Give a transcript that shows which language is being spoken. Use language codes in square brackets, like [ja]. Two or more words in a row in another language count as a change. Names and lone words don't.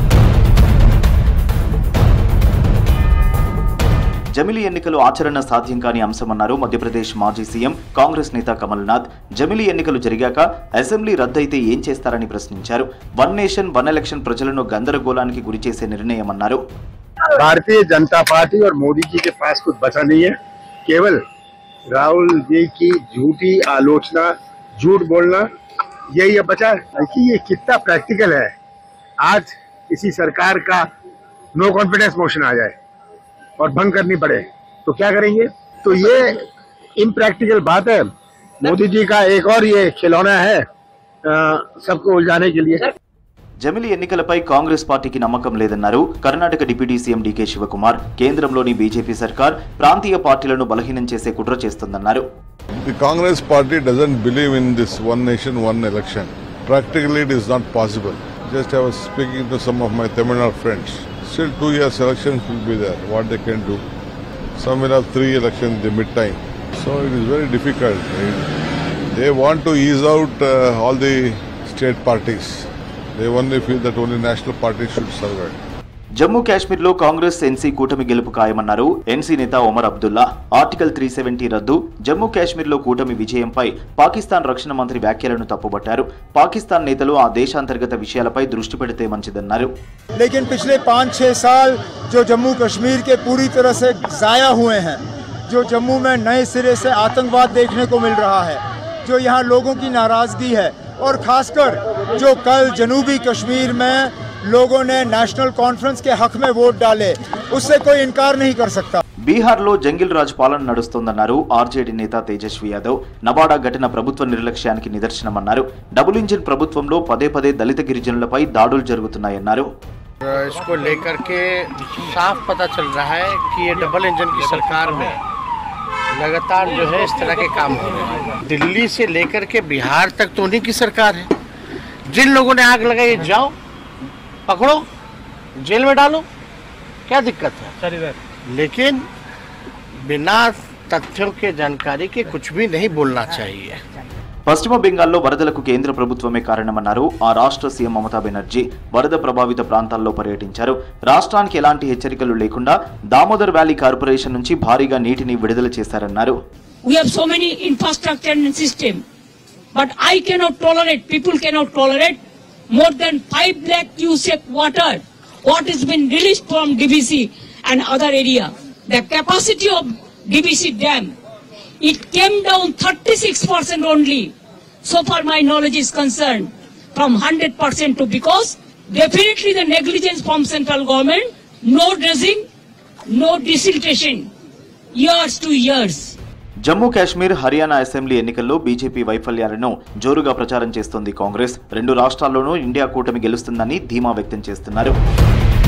[te] జమిలీ ఎన్నికలు ఆచరణ సాధ్యం కాని అంశమన్నారు మధ్యప్రదేశ్ మాజీ సీఎం కాంగ్రెస్ నేత కమల్నాథ్. జమిలీ ఎన్నికలు జరిగాక అసెంబ్లీ రద్దయితే ఏం చేస్తారని ప్రశ్నించారు. [en] one nation one election [te] ప్రజలను గందరగోళానికి గురిచేసే నిర్ణయమన్నారు. [hi] भारतीय जनता पार्टी और मोदी जी के पास कुछ बचा नहीं है। केवल राहुल जी की झूठी आलोचना, झूठ बोलना, यही अब बचा है। देखिए ये कितना प्रैक्टिकल है। आज किसी सरकार का [en] no confidence motion [hi] आ जाए और भंग करनी पड़े तो क्या करेंगे? तो ये इम्प्रैक्टिकल बात है। मोदी जी का एक और ये खिलौना है सबको उलझाने के लिए। [te] జమిలీ ఎన్నికలపై కాంగ్రెస్ పార్టీకి నమ్మకం లేదన్నారు కర్ణాటక డిప్యూటీ సీఎం డీకే శివకుమార్. కేంద్రంలోని బీజేపీ సర్కార్ ప్రాంతీయ పార్టీలను బలహీనం చేసే కుట్ర చేస్తుందన్నారు. [en] The Congress party doesn't believe in this one nation, one election. Practically it is not possible. Just I was speaking to some of my Tamil Nadu friends. Still 2 years elections will be there. What they can do? Some will have 3 elections in the mid-time. So it is very difficult. They want to ease out all the state parties. They only feel that only national parties should survive. [te] జమ్మూ కాశ్మీర్లో కాంగ్రెస్ ఎన్సీ కూటమి గెలుపు ఖాయమన్నారు ఎన్సీ నేత ఒమర్ అబ్దుల్లా. ఆర్టికల్ 370 రద్దు, జమ్మూ కాశ్మీర్లో కూటమి విజయంపై పాకిస్తాన్ రక్షణ మంత్రి వ్యాఖ్యలను తప్పుబట్టారు. పాకిస్తాన్ నేతలు ఆ దేశాంతర్గత విషయాలపై దృష్టి పెడితే మంచిదన్నారు. [hi] लेकिन पिछले 5-6 साल जो जम्मू कश्मीर के पूरी तरह से जाया हुए हैं, जो जम्मू में नए सिरे से आतंकवाद देखने को मिल रहा है, जो यहाँ लोगों की नाराजगी है और खासकर जो कल जनूबी कश्मीर में लोगों ने नेशनल कॉन्फ्रेंस के हक में वोट डाले, उससे कोई इनकार नहीं कर सकता. [te] బీహార్లో జంగిల్ రాజ్ పాలన నడుస్తోందన్నారు ఆర్జేడీ నేత తేజస్వి యాదవ్. నవాడా ఘటన ప్రభుత్వ నిర్లక్ష్యానికి నిదర్శనమన్నారు. [en] double engine [te] ప్రభుత్వంలో పదే పదే దళిత గిరిజనులపై దాడులు జరుగుతున్నాయన్నారు. [hi] इसको लेकर के साफ पता चल रहा है कि ये [en] double engine [hi] की सरकार में लगातार जो है इस तरह के काम हो रहे हैं. दिल्ली से लेकर के बिहार तक तो उन्हीं की सरकार है. जिन लोगों ने आग लगाई जाओ पकड़ो, जेल में डालो, क्या दिक्कत है? लेकिन बिना तथ्यों के जानकारी के कुछ भी नहीं बोलना चाहिए. [te] పశ్చిమ బెంగాల్లో వరదలకు కేంద్ర ప్రభుత్వమే కారణమన్నారు ఆ రాష్ట్ర సీఎం మమతా బెనర్జీ. వరద ప్రభావిత ప్రాంతాల్లో పర్యటించారు. రాష్ట్రానికి ఎలాంటి హెచ్చరికలు లేకుండా దామోదర్ వ్యాలీ కార్పొరేషన్ నుంచి భారీగా నీటిని విడుదల చేశారన్నారు. [en] We have so many infrastructure and system, but I cannot tolerate, people cannot tolerate more than 5 lakh cubic water what has been released from DBC and other area. The capacity of DBC dam, it came down 36% only. So far my knowledge is concerned, from 100% to, because definitely the negligence from central government, no dredging, no desiltation, years to years. [te] జమ్మూ కాశ్మీర్, హర్యానా అసెంబ్లీ ఎన్నికల్లో బీజేపీ వైఫల్యాలను జోరుగా ప్రచారం చేస్తోంది కాంగ్రెస్. 2 రాష్ట్రాల్లోనూ ఇండియా కూటమి గెలుస్తుందని ధీమా వ్యక్తం చేస్తున్నారు.